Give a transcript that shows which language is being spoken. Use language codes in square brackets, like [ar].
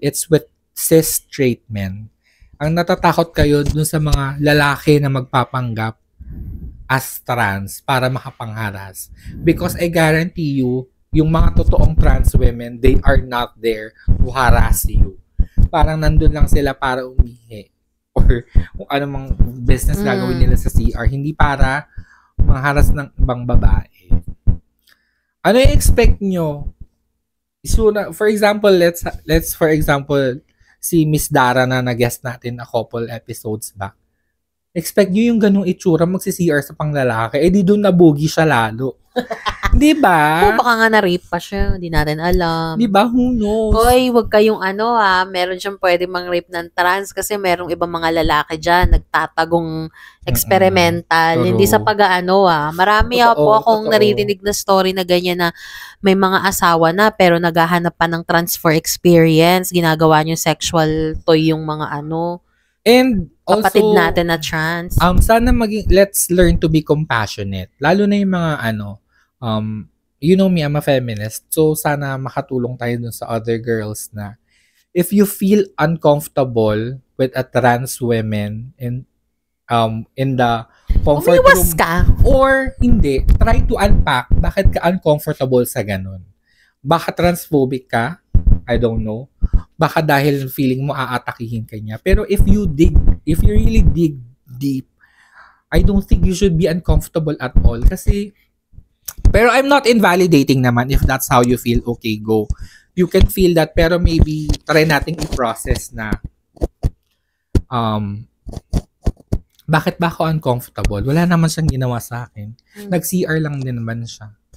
[en] It's with cis straight men. [tl] Ang natatakot kayo dun sa mga lalaki na magpapanggap as trans para makapangharas. [en] Because I guarantee you, [tl] yung mga totoong trans women, [en] they are not there to harass you. [tl] Parang nandun lang sila para umihi. Or kung ano mang business gagawin nila sa CR. Hindi para mangharas ng ibang babae. Ano yung expect nyo? For example, let's for example, si Miss Dara na nag-guest natin [en] a couple episodes back. [tl] Expect nyo yung ganung itsura magsi-CR sa panglalaki. Eh di doon nabugi siya lalo. Di ba? Baka nga na-rape pa siya. Hindi natin alam. Di ba? [en] Who knows? [tl] Hoy, wag kayong meron siyang pwede mang-rape ng trans kasi merong ibang mga lalaki dyan nagtatagong experimental. Hindi sa Marami po akong naririnig na story na ganyan na may mga asawa na pero naghahanap pa ng trans for experience. Ginagawa niyo sexual toy yung mga [en] And also, [tl] kapatid natin na trans. [en] Sana let's learn to be compassionate. [tl] Lalo na yung mga [en] you know me, I'm a feminist. [tl] So, sana makatulong tayo dun sa [en] other girls na if you feel uncomfortable with a trans woman in the comfort room [tl] ka. Or hindi, [en] try to unpack [tl] bakit ka uncomfortable sa ganun. Baka transphobic ka? [en] I don't know. [tl] Baka dahil feeling mo aatakihin ka niya. [en] Pero if you really dig deep, I don't think you should be uncomfortable at all. Pero I'm not invalidating [tl] naman [en] if that's how you feel. Okay, go. You can feel that, [tl] pero [en] maybe try nating [tl] i-process na bakit ba ako [en] uncomfortable? [tl] Wala naman siyang ginawa sa akin. Nag-CR lang din naman siya.